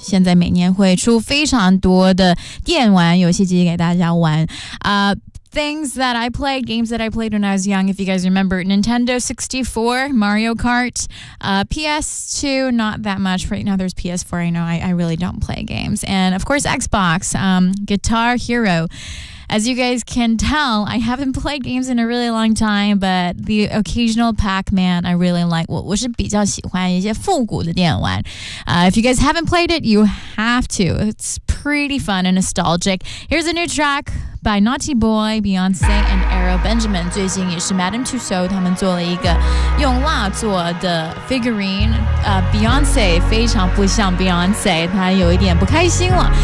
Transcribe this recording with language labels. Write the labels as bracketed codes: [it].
[zh] 现在每年会出非常多的电玩游戏机给大家玩。 [en] Things that I played, games that I played when I was young, if you guys remember, Nintendo 64, Mario Kart, PS2, not that much. Right now there's PS4, I know, I really don't play games. And of course Xbox, Guitar Hero. As you guys can tell, I haven't played games in a really long time, but the occasional Pac-Man, I really like. [zh] 我是比较喜欢一些复古的电玩。 [en] If you guys haven't played it, you have to. It's pretty fun and nostalgic. Here's a new track. By Naughty Boy, Beyonce, and Errol Benjamin. [zh] 最近也是 Madame Tussauds 他们做了一个用蜡做的 figurine. Beyonce 非常不像 Beyonce, 她有一点不开心了。